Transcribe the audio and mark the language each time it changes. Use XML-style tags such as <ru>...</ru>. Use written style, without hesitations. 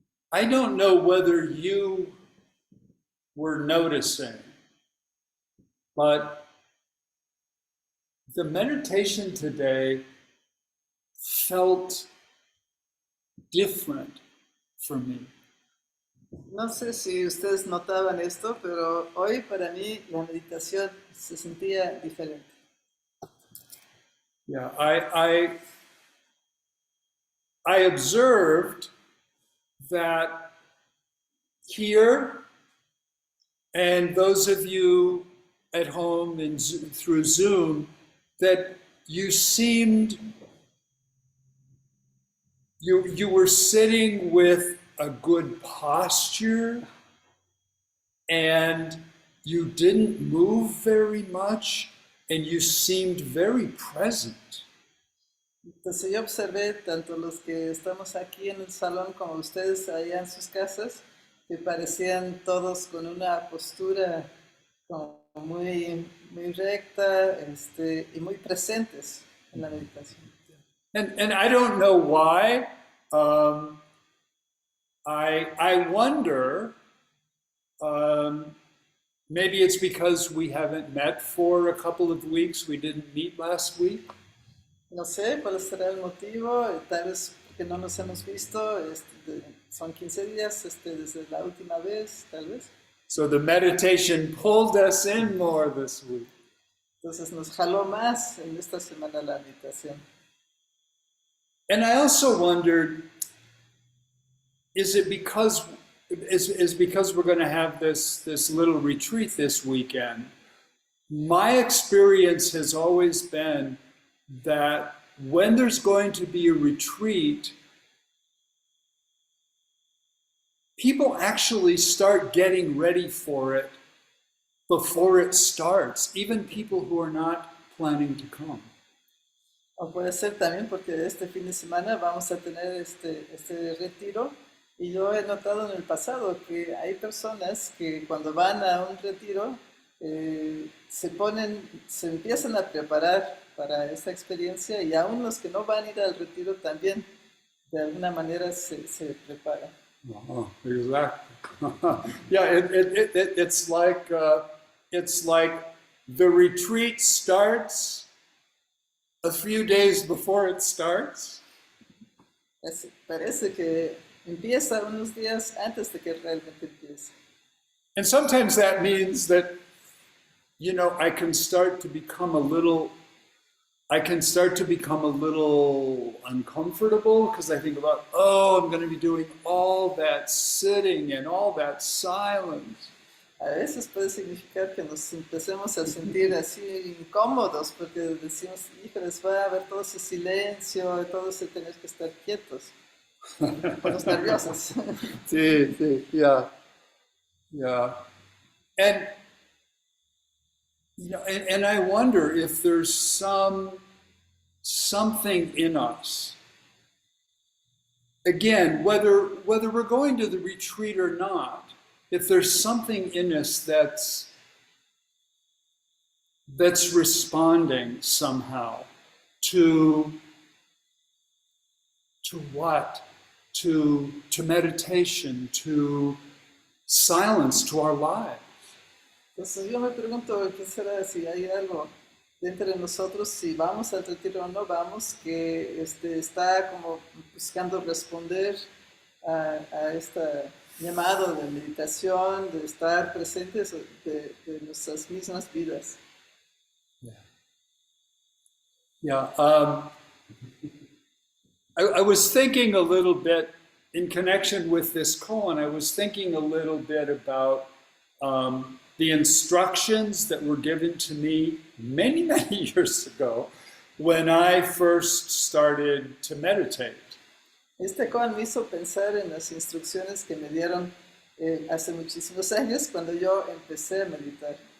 <en>I don't know whether you were noticing, but the meditation today felt different for me.</en> <es>No sé si ustedes notaban esto, pero hoy para mí la meditación se sentía diferente.</es> <en>Yeah, I observed that here, and those of you at home and through Zoom, that you seemed, you were sitting with a good posture, and you didn't move very much, and you seemed very present.</en> <es>Entonces yo observé tanto los que estamos aquí en el salón como ustedes allá en sus casas, que parecían todos con una postura como muy recta, y muy presentes en la meditación.</es> <en>And I don't know why. Um, I wonder, maybe it's because we haven't met for a couple of weeks. We didn't meet last week.</en> <es>No sé cuál será el motivo, tal vez que no nos hemos visto, son 15 días desde la última vez, tal vez.</es> <en>So the meditation pulled us in more this week.</en> <es>Entonces nos jaló más en esta semana la meditación.</es> <en>And I also wondered, is it because we're going to have this little retreat this weekend? My experience has always been that when there's going to be a retreat, people actually start getting ready for it before it starts, even people who are not planning to come.</en> <es>O puede ser también porque este fin de semana vamos a tener este retiro, y yo he notado en el pasado que hay personas que cuando van a un retiro se empiezan a preparar para esta experiencia, y aún los que no van a ir al retiro también de alguna manera se preparan.</es> <en>Oh, exactly. Yeah, it's like the retreat starts a few days before it starts.</en> <es>Parece que empieza unos días antes de que realmente empiece.</es> <en>And sometimes that means that, I can start to become a little uncomfortable because I think about, I'm going to be doing all that sitting and all that silence.</en> <es>A veces puede significar que nos empecemos a sentir así incómodos porque decimos, híjoles, va a haber todo ese silencio, todo ese tener que estar quietos, ponos nerviosos. Sí,</es> <en>yeah. And and I wonder if there's something in us. Again, whether we're going to the retreat or not, if there's something in us that's responding somehow to what? To meditation, to silence, to our lives.</en> <es>Entonces yo me pregunto, ¿qué será si hay algo dentro de nosotros, si vamos al retiro o no vamos, que está como buscando responder a este llamado de meditación, de estar presentes de nuestras mismas vidas?</es> <en>Yeah. I was thinking a little bit in connection with this koan. I was thinking a little bit about the instructions that were given to me many, many years ago when I first started to meditate.</en> <es>Este koan me hizo pensar en las instrucciones que me dieron hace muchísimos años cuando yo empecé a meditar.</es>